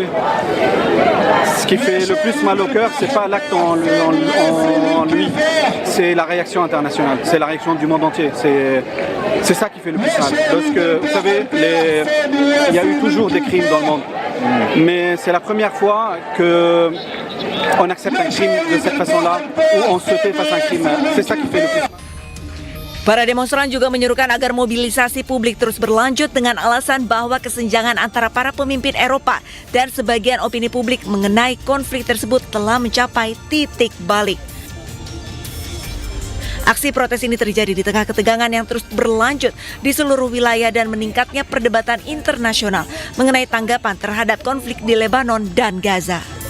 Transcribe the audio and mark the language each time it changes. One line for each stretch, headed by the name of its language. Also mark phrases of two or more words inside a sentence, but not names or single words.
French: Ce qui fait le plus mal au cœur, c'est pas l'acte en lui, c'est la réaction internationale, c'est la réaction du monde entier. C'est ça qui fait le plus mal. Parce que, vous savez, il y a eu toujours des crimes dans le monde. Mais c'est la première fois qu'on accepte un crime de cette façon-là, où on se tait face à un crime. C'est ça qui fait le plus mal.
Indonesian: Para demonstran juga menyerukan agar mobilisasi publik terus berlanjut dengan alasan bahwa kesenjangan antara para pemimpin Eropa dan sebagian opini publik mengenai konflik tersebut telah mencapai titik balik. Aksi protes ini terjadi di tengah ketegangan yang terus berlanjut di seluruh wilayah dan meningkatnya perdebatan internasional mengenai tanggapan terhadap konflik di Lebanon dan Gaza.